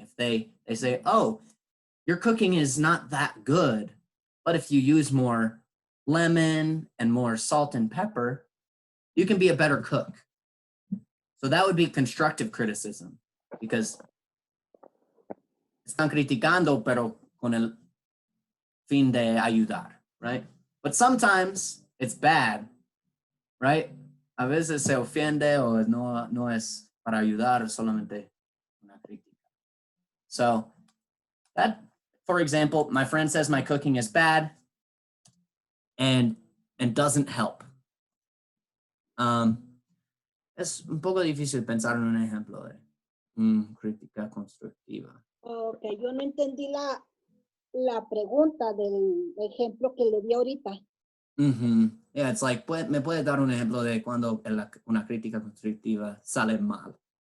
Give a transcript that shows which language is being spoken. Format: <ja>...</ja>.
<en>If they say, oh, your cooking is not that good, but if you use more lemon and more salt and pepper, you can be a better cook. So that would be constructive criticism because</en> <es>están criticando, pero con el fin de ayudar,</es> <en>right? But sometimes it's bad, right?</en> <es>A veces se ofende o no es para ayudar, solamente una crítica.</es> <en>So that, for example, my friend says my cooking is bad and doesn't help.</en> <es>Es un poco difícil pensar en un ejemplo de crítica constructiva. Ok, yo no entendí la pregunta del ejemplo que le di ahorita.</es> <en>Yeah, it's like,</en> <es>¿me puede dar un ejemplo de cuando una crítica constructiva sale mal?</es>